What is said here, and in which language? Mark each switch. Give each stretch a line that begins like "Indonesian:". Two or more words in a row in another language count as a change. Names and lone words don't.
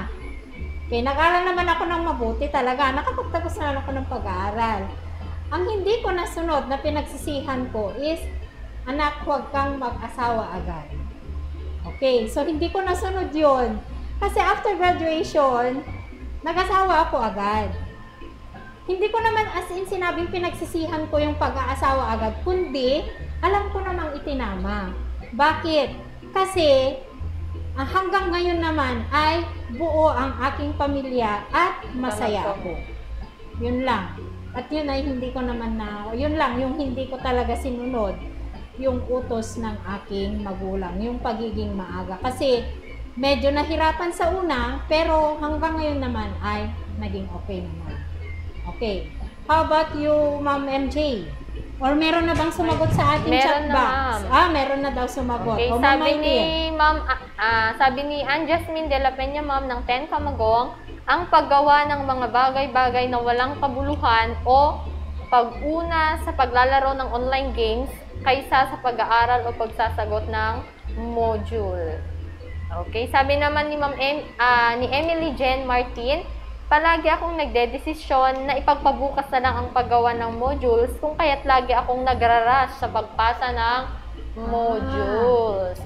Filipino: Okay, nag-aral naman ako ng mabuti talaga. Nakapagtapos na ako ng pag-aaral. Ang hindi ko nasunod na pinagsisihan ko is, anak, huwag kang mag-asawa agad. Okay, so hindi ko nasunod yun. Kasi
English: after graduation,
Filipino: nag-asawa ako agad. Hindi ko naman
English: as in
Filipino: sinabing pinagsisihan ko yung pag-aasawa agad, kundi alam ko namang itinama. Bakit? Kasi hanggang ngayon naman ay buo ang aking pamilya at masaya ako. Yun lang. At yun ay hindi ko naman yun lang, yung hindi ko talaga sinunod yung utos ng aking magulang, yung pagiging maaga. Kasi medyo nahirapan sa una, pero hanggang ngayon naman ay naging okay naman.
English: Okay. How about you, Ma'am MJ?
Filipino: Or meron na bang sumagot sa ating chat box? Meron na daw sumagot. Okay, sabi ni Ann Jasmine de la Peña, ma'am, ng 10 Camagong, ang paggawa ng mga bagay-bagay na walang kabuluhan o pag-una sa paglalaro ng
English: online games
Filipino: kaysa sa pag-aaral o pagsasagot ng module. Okay, sabi naman ni ni Emily Jen Martin, palagi akong nagdedesisyon na ipagpabukas na lang ang paggawa ng modules kung kaya't lagi akong nagrarush sa pagpasa ng modules.